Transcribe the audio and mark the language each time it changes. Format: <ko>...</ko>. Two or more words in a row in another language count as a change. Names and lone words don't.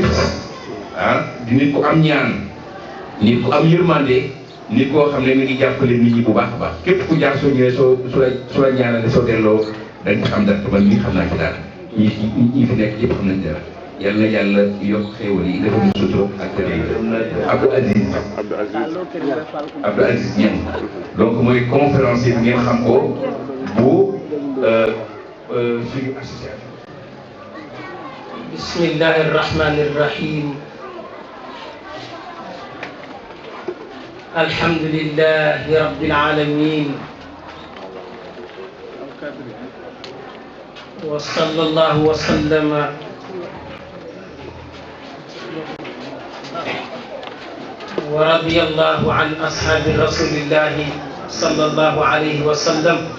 <wo>di nit ku am ñaan nit ku am yërmande nit koo xam ne mi ngi jàppale nit ñi bu baax a baax képp ku jaar soo ñëwee su la ñaanale soo delloo dañ ci xam dara te man mii xam naa ci dara ñi fi nekk yëpp xam nañ dara yal na yàlla yokk xéewal yi dafa ñu sutura ak Abdou Aziz Niang donc mooy conférencier bi ngeen xam ko bu suñu association.</wo> <ar>بسم الله الرحمن الرحيم. الحمد لله رب العالمين. وصلى الله وسلم ورضي الله عن أصحاب رسول الله صلى الله عليه وسلم</ar>